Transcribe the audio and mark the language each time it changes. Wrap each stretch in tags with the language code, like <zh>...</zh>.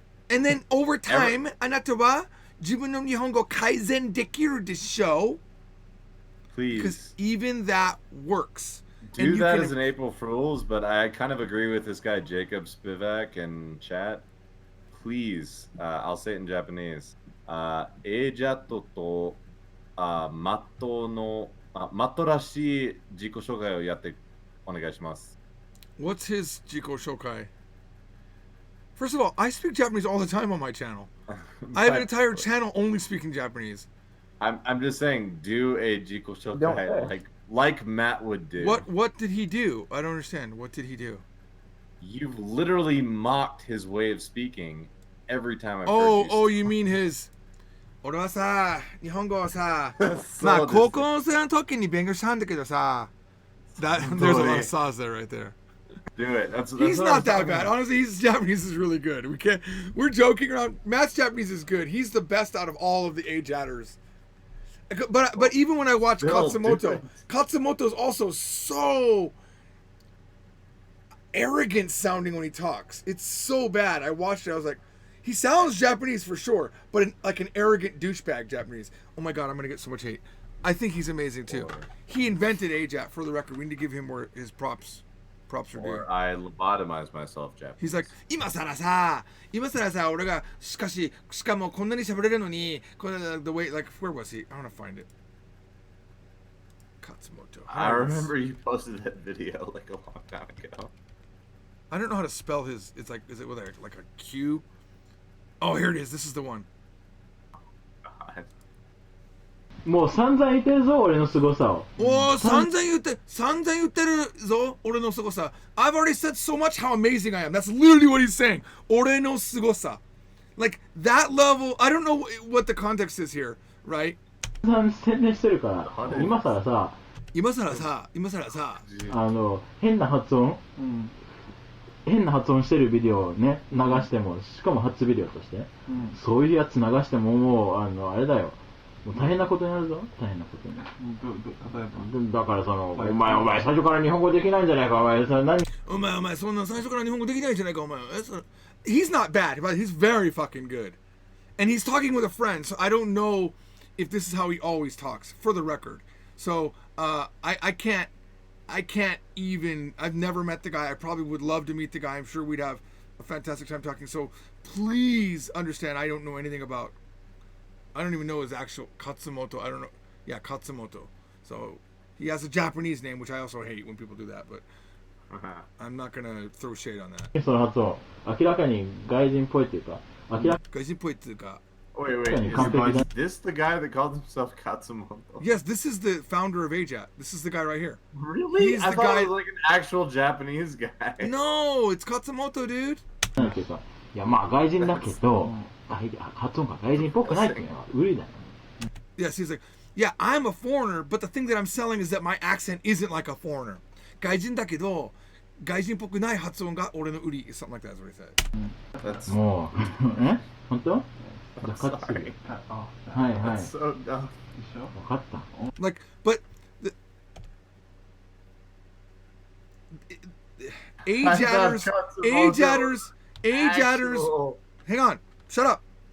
<en>And then over time,</en> <ja>Anata wa jibun no Nihongo kaizen dekiru desho.</ja> <en>Please. Because even that works. do that as an April Fool's, but I kind of agree with this guy Jacob Spivak in chat. Please, I'll say it in Japanese.</en> <ja>AJATT とマットのマットらしい自己紹介をやってお願いします。</ja> <en>What's his Jiko Shokai? First of all, I speak Japanese all the time on my channel. I have an entire channel only speaking Japanese. I'm just saying, do a Jiko Shokai like Matt would do. What did he do? I don't understand. What did he do? You've literally mocked his way of speaking every time I've heard you. Oh, you mean his...</en> <ja>俺はさ、日本語をさ、まあ高校生の時に勉強したんだけどさ、</ja> <en>there's a lot of saws there right there. Do it. That's he's not that bad. Honestly, his Japanese is really good. We're joking around. Matt's Japanese is good. He's the best out of all of the AJATTers. But even when I watch Katsumoto is also so arrogant sounding when he talks. It's so bad. I watched it. I was like, he sounds Japanese for sure, but like an arrogant douchebag Japanese. Oh my god, I'm gonna get so much hate. I think he's amazing too. He invented AJATT, for the record. We need to give him more his props. Props are due. Or I lobotomize myself, Japanese. He's like,</en> <ja>今さらさ、俺がしかもこんなに喋れるのに、これ</ja> <en>the way like where was he? I want to find it. Katsumoto. I remember you posted that video like a long time ago. I don't know how to spell his. It's like, is it with like a Q? Oh, here it is. This is the one.</en> <ja>もう散々言ってるぞ、俺の凄さを。おー、散々言ってるぞ、俺の凄さ。</ja> <en>I've already said so much how amazing I am. That's literally what he's saying.</en> <ja>俺の凄さ.</ja> <en>Like, that level, I don't know what the context is here, right?</en> <ja>宣伝してるから、今さらさ、変な発音、してるビデオをね、流しても、しかも初ビデオとして、そういうやつ流しても、もう、あれだよ。もう大変なことになるぞ、大変なことになる。だからお前最初から日本語できないんじゃないか、お前そんな最初から日本語できないんじゃないか、お前。</ja> <en>He's not bad, but he's very fucking good. And he's talking with a friend, so I don't know if this is how he always talks, for the record. So, I can't even, I've never met the guy. I probably would love to meet the guy. I'm sure we'd have a fantastic time talking. So, please understand, I don't know anything about, I don't even know his actual Katsumoto. I don't know. Yeah, Katsumoto. So he has a Japanese name, which I also hate when people do that, but I'm not going to throw shade on that.</en> <ja>その発音、明らかに外人っぽいっていうか、外人っぽいっていうか。</ja> <en>Wait, is this the guy that called himself Katsumoto? Yes, this is the founder of AJATT. This is the guy right here. Really? I thought it was like an actual Japanese guy. No, it's Katsumoto, dude.</en> <ja>いや、まあ外人だけど、発音が外人っぽくないっていうのは無理だよ。</ja> <en>Yes, he's like, yeah, I'm a foreigner, but the thing that I'm selling is that my accent isn't like a foreigner.</en> <ja>外人だけど、外人っぽくない発音が俺の売り。</ja> <en>Something like that is what he said.</en> <ja>もう、本当？sorry. はいはい。</ja> <en>That's so dumb.</en> <ja>分かった。</ja> <en>Like, but AJATTers, hang on, shut up.</en>